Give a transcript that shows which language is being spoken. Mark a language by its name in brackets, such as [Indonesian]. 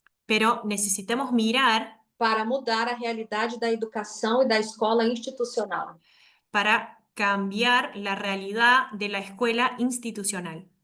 [Spanish] pero necesitamos mirar [Portuguese] para mudar a realidade da educação e da escola institucional. [Spanish] para cambiar la realidad de la escuela institucional,